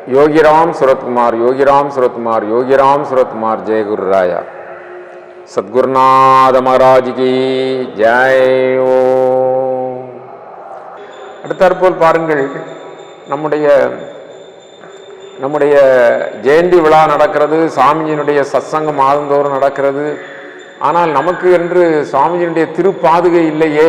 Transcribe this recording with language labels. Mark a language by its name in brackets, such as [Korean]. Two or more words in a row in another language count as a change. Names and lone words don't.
[Hindi] योगीराम सूरतकुमार, योगीराम सूरतकुमार, योगीराम सूरतकुमार, जय गुरु राया, सद्गुरुनाथ महाराज की जय. [Tamil] அடுத்தாற்போல் பாருங்கள், நம்முடைய ஜெயந்தி விழா நடக்கிறது, சாமியினுடைய சத்சங்கம் மாதந்தோறும் நடக்கிறது. ஆனால் நமக்கு என்று சுவாமியினுடைய திருப்பாதுகை இல்லையே.